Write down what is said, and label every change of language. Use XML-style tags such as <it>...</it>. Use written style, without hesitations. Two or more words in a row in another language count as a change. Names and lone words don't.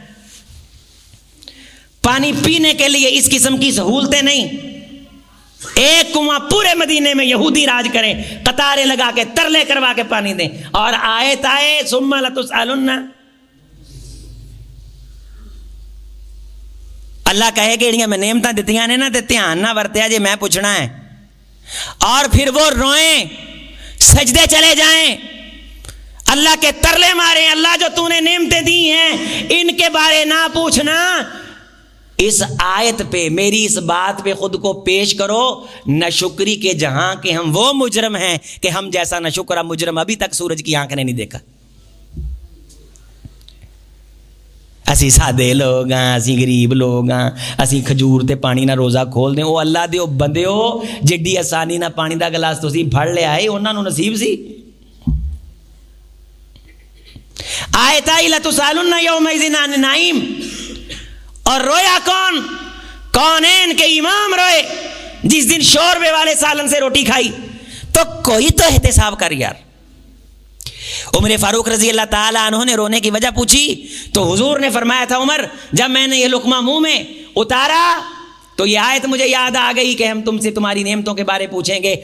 <ur>پانی پینے کے لیے اس قسم کی سہولتیں نہیں. ایک کنواں پورے مدینے میں یہودی راج کریں، قطاریں لگا کے ترلے کروا کے پانی دیں، اور آیت آئے</ur> <ar>ثم لتسألن.</ar> <pa>اللہ کہے کہ میں نعمتاں دتیاں نے نا تے دھیان نہ ورتیا جے میں پوچھنا ہے.</pa> <ur>اور پھر وہ روئیں، سجدے چلے جائیں، اللہ کے ترلے ماریں، اللہ جو تو نے نعمتیں دی ہیں ان کے بارے نہ پوچھنا. اس آیت پہ، میری اس بات پہ خود کو پیش کرو. نہ شکری کے جہاں کہ ہم وہ مجرم ہیں کہ ہم جیسا نہ شکرہ مجرم ابھی تک سورج کی آنکھ نے نہیں دیکھا.</ur> <pa>اسی سادے لوگ ہاں، اسی غریب لوگ ہاں، اسی کھجور تے پانی نہ روزہ کھول دیں. او اللہ دیو بندیو، جڈی آسانی نہ پانی دا گلاس تسی پھڑ لے آئے، انہاں نو نصیب سی.</pa> <ur>آیت آئی</ur> <ar>لَتُسْأَلُنَّ يَوْمَئِذٍ عَنِ النَّعِيمِ.</ar> <ur>اور رویا کون؟ کونین کے امام روئے جس دن شوربے والے سالن سے روٹی کھائی. تو کوئی تو احتساب کر یار. عمر فاروق رضی اللہ تعالیٰ عنہ نے رونے کی وجہ پوچھی تو حضور نے فرمایا تھا، عمر جب میں نے یہ لقمہ منہ میں اتارا تو یہ آیت مجھے یاد آ گئی کہ ہم تم سے تمہاری نعمتوں کے بارے پوچھیں گے.</ur>